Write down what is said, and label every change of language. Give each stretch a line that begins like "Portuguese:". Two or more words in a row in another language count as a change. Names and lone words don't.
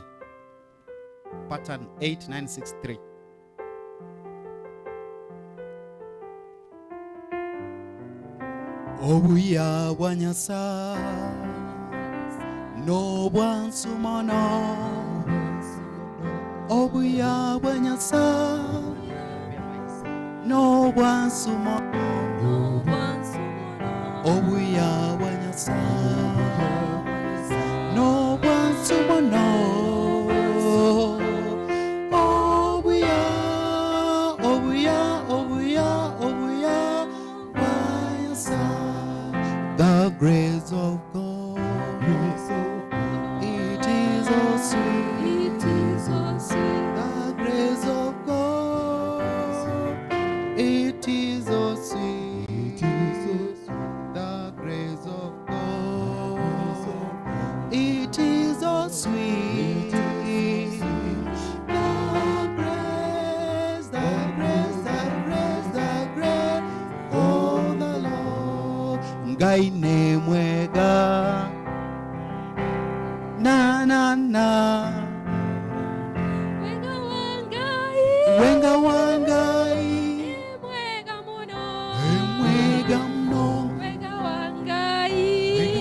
English: Pattern 8963.
Gusii: Obuya wanyasa no one sumono. Obuya wanyasa no one sumono. Obuya wanyasa no one sumono. Obuya, obuya, obuya, obuya wanyasa.
English: The grace of God, it is so sweet, it is so sweet. The grace of God, it is so sweet, it is so sweet. The grace of God, it is so sweet. The grace, the grace, the grace, the grace of the Lord.
Kikuyu: Ngai ne mwega na na na wenga wangai mwega mno wenga wangai